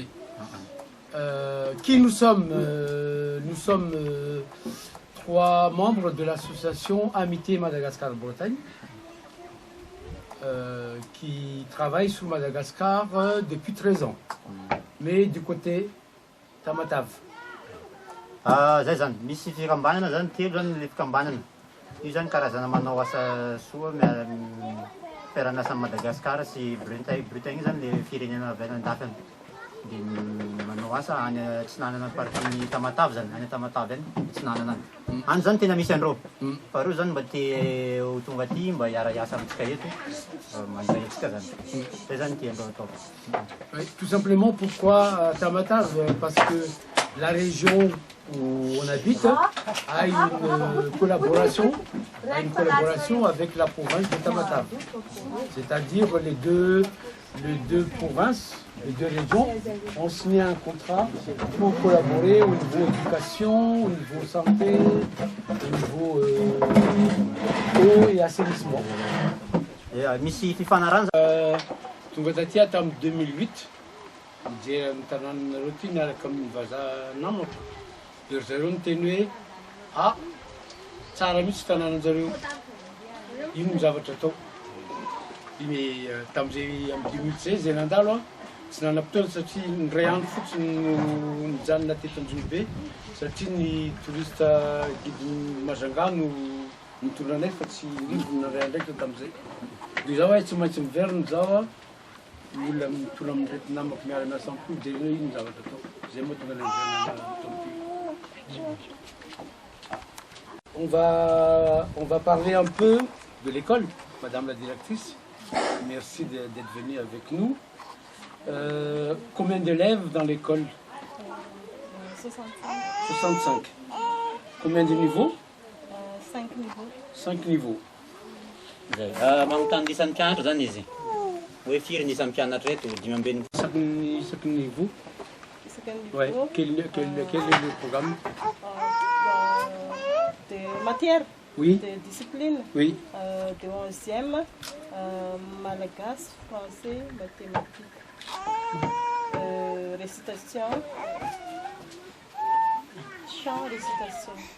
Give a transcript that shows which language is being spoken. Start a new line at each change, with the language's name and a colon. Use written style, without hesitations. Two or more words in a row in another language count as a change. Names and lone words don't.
French: Qui nous sommes Nous sommes 3 membres de l'association Amitié Madagascar-Bretagne qui travaille sur Madagascar depuis 13 ans, mais du côté Tamatave.
Malagasy: Zay zany misy fikambanana zany telo zany le fikambanana io zany karazana manao asa soa fiarahan'asa Madagasikara sy Bretagne zany le firenena avy any andafany dia manao asa any atsinanana partie Tamatave zany any Tamatave any atsinanana any any zany tena misy andreo fa reo zany mba te ho tonga aty mba hiara-iasa amintsika eto mandray atsika zany zay zany ty andreo atao.
French: Tout simplement pourquoi Tamatave, parce que la région où on habite a une collaboration avec la province de Tamatave. C'est-à-dire les deux provinces, les deux régions ont signé un contrat pour collaborer au niveau éducation, au niveau santé, au niveau eau et assainissement.
Malagasy: Tonga taty tamin'ny 2008 mijery amin'ny tanànanareo ty niaraka amin'ny vazaha namako dia zareo niteny hoe tsara mihitsy tanànanjareo, ino ny zavatra atao. Mais tamin'izay amin'ny 2016 zay nandalo tsy nanam-potoana satria ndray andro fotsiny no nijanona teto Anjonibe satria ny
French: touriste guide
Malagasy: Majanga no nitorona anay fa tsy rivona ray andraiky tamin'izay. Dia zaho hoe tsy maintsy miverina zaho olona mitona amin'irety namako miara-miasa amiko dia ino ny zavatra atao. Zay moa tonga
French: On va parler un peu de l'école, Madame la directrice. Merci d'être venue avec nous. Combien d'élèves dans l'école? 65. Combien de niveaux? 5 niveaux. 5 niveaux.
Malagasy: Manontany ny isan'ny mpianatra zany izy hoe firy ny isan'ny mpianatra eto 5 ambin'ny
French: Chaque niveau. Ouais. Quel est le programme? De matière. Oui. De discipline. Oui. De 11e, malagasy, français, mathématiques, récitation, chant, récitation.